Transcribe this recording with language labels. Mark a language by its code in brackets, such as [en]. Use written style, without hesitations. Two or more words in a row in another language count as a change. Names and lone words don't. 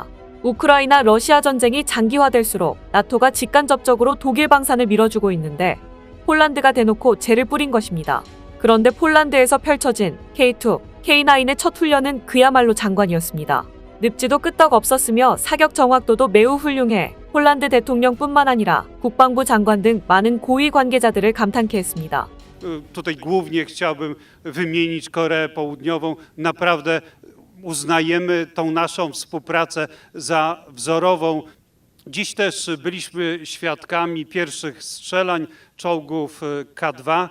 [ko] 우크라이나 러시아 전쟁이 장기화될수록 나토가 직간접적으로 독일 방산을 밀어주고 있는데 폴란드가 대놓고 재를 뿌린 것입니다. 그런데 폴란드에서 펼쳐진 K2, K9의 첫 훈련은 그야말로 장관이었습니다. 늪지도 끄떡 없었으며 사격 정확도도 매우 훌륭해 폴란드 대통령뿐만 아니라 국방부 장관 등 많은 고위 관계자들을 감탄케 했습니다. [pl] Tutaj głównie chciałbym wymienić Koreę Południową. Naprawdę uznajemy tą naszą współpracę za wzorową. Dziś też byliśmy świadkami pierwszych strzelań czołgów K2.